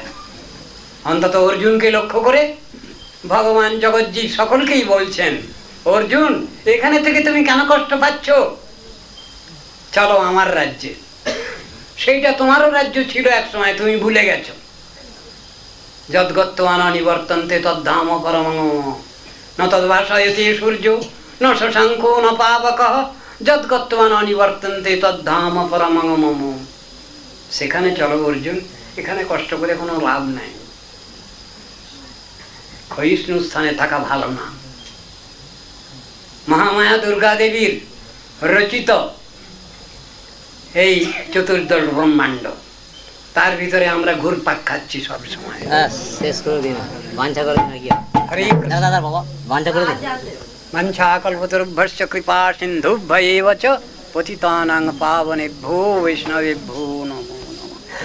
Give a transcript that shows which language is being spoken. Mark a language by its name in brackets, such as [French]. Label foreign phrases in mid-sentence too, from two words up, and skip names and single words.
[Bangla] অন্তত অর্জুনকে লক্ষ্য করে ভগবান জগৎজি সকলকেই বলছেন, অর্জুন এখানে থেকে তুমি কেন কষ্ট পাচ্ছ? চলো আমার রাজ্যে। সেইটা তোমারও রাজ্য ছিল এক সময়, তুমি ভুলে গেছো। [Sanskrit] যদ্গত্বান নিবর্তন্তে তদ্ধাম পরমং ন তদ্ভাসয়তে সূর্য ন শশাঙ্ক ন পাবকঃ যদ্গত্বান নিবর্তন্তে তদ্ধাম পরমং মম। [Bangla] সেখানে চলো অর্জুন, এখানে কষ্ট করে কোনো লাভ নাই। ক্ষয়িষ্ণু স্থানে থাকা ভালো না। মহামায়া দুর্গা দেবীর রচিত এই চতুর্দশ ব্রহ্মাণ্ড, তার ভিতরে আমরা ঘুরপাক খাচ্ছি সব সময়। শেষ করে দিন, বাঞ্ছা করে দিন। হরে কৃষ্ণ। দাদা বাবা বাঞ্ছা করে দিন। [Sanskrit] মঞ্ছা কল্পতরুভ্যশ্চ কৃপা সিন্ধুভ্যেব চ পতিতানাং পাবনেভ্যো বৈষ্ণবেভ্যো নমো নমঃ।